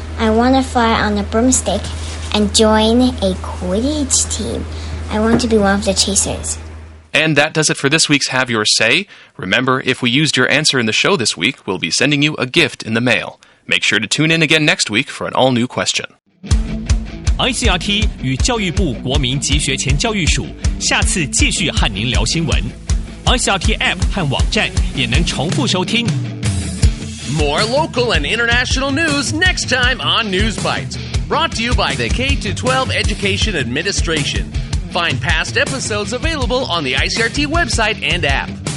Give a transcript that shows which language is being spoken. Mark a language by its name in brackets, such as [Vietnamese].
[English] I want to fly on a broomstick and join a Quidditch team. I want to be one of the chasers. And that does it for this week's Have Your Say. Remember, if we used your answer in the show this week, we'll be sending you a gift in the mail. Make sure to tune in again next week for an all-new question. [Chinese] ICRT 与教育部国民及学前教育署下次继续和您聊新闻。 ICRT App 和网站也能重复收听。 [English] More local and international news next time on News Bites. Brought to you by the K-12 Education Administration. Find past episodes available on the ICRT website and app.